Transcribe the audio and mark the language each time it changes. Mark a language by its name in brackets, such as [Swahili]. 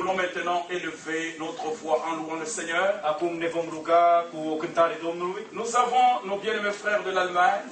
[French] voulons maintenant élever notre voix en louant le Seigneur. [Romanian] Acum ne vom ruga cu o cântare Domnului. [French] Nous avons nos bien-aimés frères de l'Allemagne,